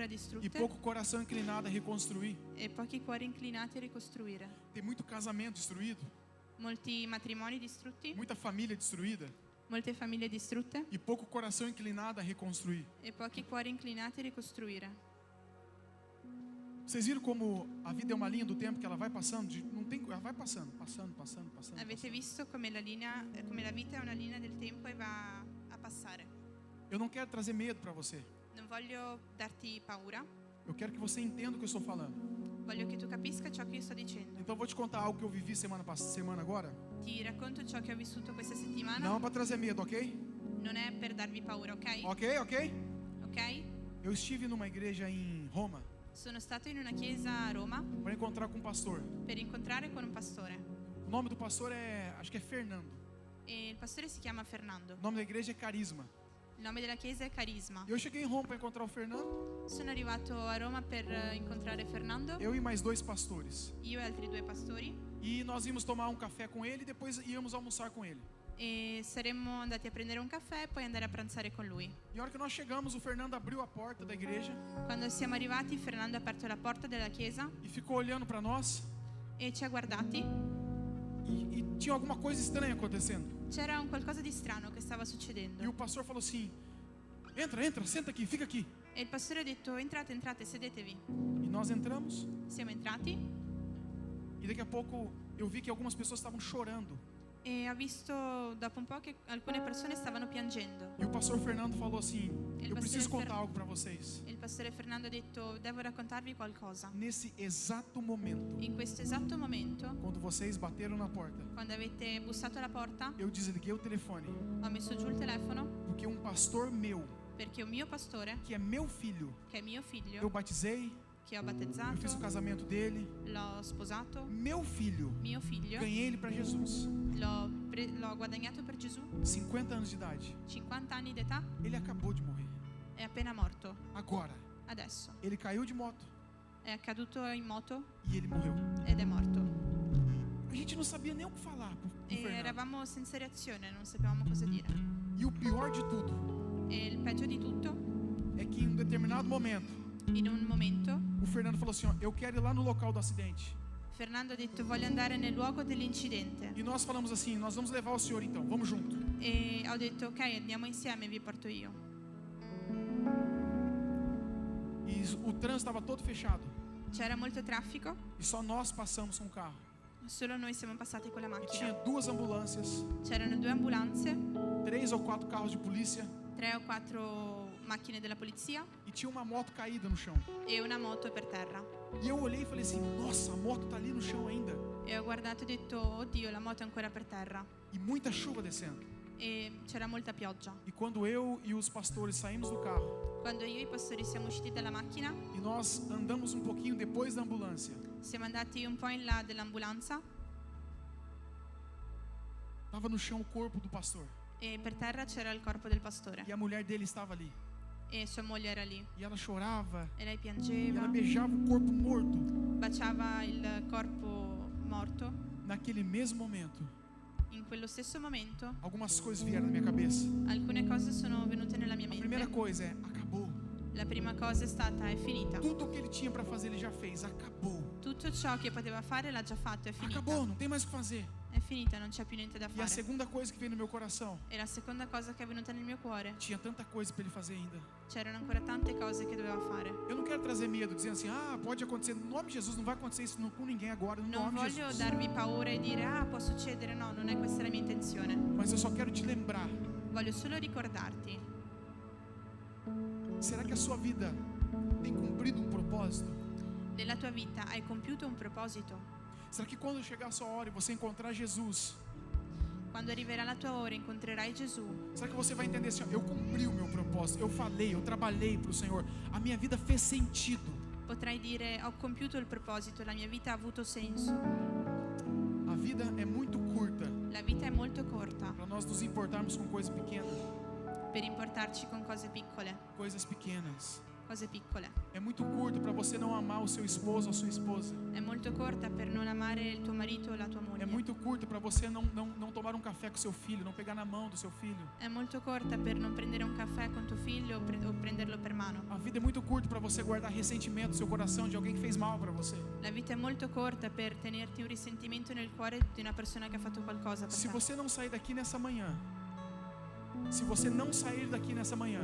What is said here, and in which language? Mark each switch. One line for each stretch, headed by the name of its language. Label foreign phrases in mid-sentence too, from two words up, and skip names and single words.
Italian: e distrutte
Portuguese: pouco coração inclinado a reconstruir.
Italian: e pochi cuori inclinati a ricostruire.
Portuguese: Tem muito casamento destruído,
Italian: Molti matrimoni distrutti,
Portuguese: muita família destruída
Italian: molte famiglie distrutte
Portuguese: e pouco coração inclinado a reconstruir.
Italian: e pochi cuori inclinati a ricostruire.
Portuguese: Vocês viram como a vida é uma linha do tempo que ela vai passando? Não tem, ela vai passando.
Italian: Avete visto come la vita è una linea del tempo e va a passare.
Portuguese: Eu não quero trazer medo para você.
Italian: Non voglio darti paura,
Portuguese: Eu quero que você entenda o que eu estou falando.
Italian: voglio che tu capisca ciò che io sto dicendo.
Portuguese: Então eu vou te contar algo que eu vivi semana agora.
Italian: Ti racconto ciò che ho vissuto questa settimana.
Portuguese: Não é para trazer medo, ok?
Italian: Non è per darvi paura, ok? Ok? Ok?
Portuguese: Eu estive numa igreja em Roma
Italian: Sono stato in una chiesa a Roma
Portuguese: para encontrar com um pastor.
Italian: per incontrare con un pastore.
Portuguese: O nome do pastor acho que é Fernando.
Italian: E il pastore si chiama Fernando.
Portuguese: O nome da igreja é Carisma.
Italian: Il nome della chiesa è Carisma.
Portuguese: Eu cheguei em Roma para encontrar o Fernando,
Italian: Sono arrivato a Roma per incontrare Fernando,
Portuguese: eu e mais 2 pastores.
Italian: io e altri 2 pastori,
Portuguese: E nós íamos tomar um café com ele e depois íamos almoçar com ele.
Italian: e saremmo andati a prendere un caffè e poi andare a pranzare con lui.
Portuguese: E a hora que nós chegamos, o Fernando abriu a porta da igreja
Italian: Quando siamo arrivati, Fernando ha aperto la porta della chiesa
Portuguese: e ficou olhando para nós.
Italian: e ci ha guardati.
Portuguese: E tinha alguma coisa estranha acontecendo.
Italian: C'era un qualcosa di strano che stava succedendo.
Portuguese: E o pastor falou assim: entra, senta aqui, fica aqui.
Italian: E il pastore ha detto: entrate, sedetevi.
Portuguese: E nós entramos
Italian: Siamo entrati
Portuguese: e daqui a pouco eu vi que algumas pessoas estavam chorando.
Italian: e ho visto dopo un po' che alcune persone stavano piangendo.
Portuguese: E o pastor Fernando falou assim: Ele eu preciso pastor contar algo para vocês.
Italian: E il pastore Fernando ha detto: devo raccontarvi qualcosa.
Portuguese: Nesse exato momento,
Italian: In questo esatto momento,
Portuguese: quando vocês bateram na porta,
Italian: quando avete bussato alla porta,
Portuguese: eu desliguei o telefone,
Italian: ho messo giù il telefono
Portuguese: porque um pastor meu,
Italian: perché un mio pastore,
Portuguese: que é meu filho,
Italian: che è mio
Portuguese: eu
Italian: figlio,
Portuguese: batizei,
Italian: che ho
Portuguese: eu fiz o
Italian: battezzato,
Portuguese: casamento dele.
Italian: l'ho sposato,
Portuguese: Meu filho,
Italian: mio figlio,
Portuguese: ganhei ele para Jesus.
Italian: l'ho guadagnato per Gesù,
Portuguese: 50 anos de idade.
Italian: 50 anni d'età,
Portuguese: Ele acabou de morrer.
Italian: è appena morto.
Portuguese: Agora,
Italian: Adesso
Portuguese: ele caiu de moto
Italian: è caduto in moto
Portuguese: e ele morreu.
Italian: ed è morto.
Portuguese: A gente não sabia nem o que falar pro
Italian: E
Portuguese: Fernando.
Italian: eravamo senza reazione, non sapevamo cosa dire.
Portuguese: E o pior de tudo
Italian: E il peggio di tutto,
Portuguese: é que em um determinado momento,
Italian: in un momento,
Portuguese: o Fernando falou assim: ó, eu quero ir lá no local do acidente.
Italian: Fernando ha detto: voglio andare nel luogo dell'incidente.
Portuguese: E nós falamos assim: nós vamos levar o senhor então, vamos junto.
Italian: E ho detto: ok, andiamo insieme, vi porto io.
Portuguese: E o trânsito estava todo fechado.
Italian: C'era molto traffico
Portuguese: E só nós passamos com o carro.
Italian: Solo noi siamo passati con la
Portuguese: E tinha
Italian: macchina.
Portuguese: 2 ambulâncias,
Italian: C'erano 2 ambulanze,
Portuguese: 3 ou 4 carros de polícia
Italian: 3 o 4 macchine della polizia
Portuguese: e tinha uma moto caída no chão.
Italian: e una moto per terra.
Portuguese: E eu olhei e falei assim: nossa, a moto tá ali no chão ainda.
Italian: E ho guardato e ho detto, oddio, la moto è ancora per terra.
Portuguese: E muita chuva descendo.
Italian: E c'era molta pioggia.
Portuguese: E quando eu e os pastores saímos do carro
Italian: Quando io e i pastori siamo usciti dalla macchina,
Portuguese: e nós andamos um pouquinho depois da ambulância,
Italian: siamo andati un po' in là dell'ambulanza
Portuguese: tava no chão o corpo do pastor.
Italian: e per terra c'era il corpo del pastore
Portuguese: E a mulher dele estava ali.
Italian: e sua moglie era lì
Portuguese: E ela chorava.
Italian: e lei
Portuguese: E
Italian: piangeva,
Portuguese: ela beijava o corpo morto.
Italian: baciava il corpo morto.
Portuguese: Naquele mesmo momento,
Italian: In quello stesso momento
Portuguese: algumas coisas vieram na minha cabeça.
Italian: alcune cose sono venute nella mia
Portuguese: A primeira
Italian: mente.
Portuguese: coisa é: acabou.
Italian: La prima cosa è stata, è finita.
Portuguese: Tudo que ele tinha para fazer, ele já fez. Acabou.
Italian: Tutto ciò che poteva fare l'ha già fatto, è finita.
Portuguese: Acabou, não tem mais o que fazer.
Italian: È finita, non c'è più niente da
Portuguese: E a
Italian: fare.
Portuguese: segunda coisa que veio no meu coração:
Italian: E la seconda cosa che è venuta nel mio cuore,
Portuguese: tinha tanta coisa para ele fazer ainda.
Italian: c'erano ancora tante cose che doveva fare.
Portuguese: Eu não quero trazer medo, dizendo assim: ah, pode acontecer. No nome de Jesus, não vai acontecer isso com ninguém agora. No
Italian: Non
Portuguese: nome de
Italian: voglio
Portuguese: Jesus.
Italian: darvi paura e dire, può succedere. No, non è questa la mia intenzione.
Portuguese: Mas eu só quero te lembrar:
Italian: Voglio solo ricordarti,
Portuguese: será que a sua vida tem cumprido um propósito?
Italian: nella tua vita hai compiuto un proposito.
Portuguese: Será que quando chegar a sua hora e você encontrar Jesus,
Italian: Quando arriverà la tua ora incontrerai Gesù.
Portuguese: será que você vai entender assim: ó, eu cumpri o meu propósito, eu falei, eu trabalhei para o Senhor, a minha vida fez sentido.
Italian: Potrai dire, ho compiuto il proposito, la mia vita ha avuto senso.
Portuguese: A vida é muito curta
Italian: La vita è molto corta
Portuguese: para nós nos importarmos com coisas pequenas.
Italian: per importarci con cose piccole.
Portuguese: Coisas pequenas.
Italian: Cose piccole.
Portuguese: É muito curto para você não amar o seu esposo ou a sua esposa.
Italian: È molto corta per non amare il tuo marito o la tua moglie.
Portuguese: É muito curto para você não tomar um café com seu filho, não pegar na mão do seu filho.
Italian: È molto corta per non prendere un caffè con tuo figlio o prenderlo per mano.
Portuguese: A vida é muito curta para você guardar ressentimento no seu coração de alguém que fez mal para você.
Italian: La vita è molto corta per tenerti un risentimento nel cuore di una persona che ha fatto qualcosa per
Portuguese: Se
Italian: te.
Portuguese: você não sair daqui nessa manhã, se você não sair daqui nessa manhã,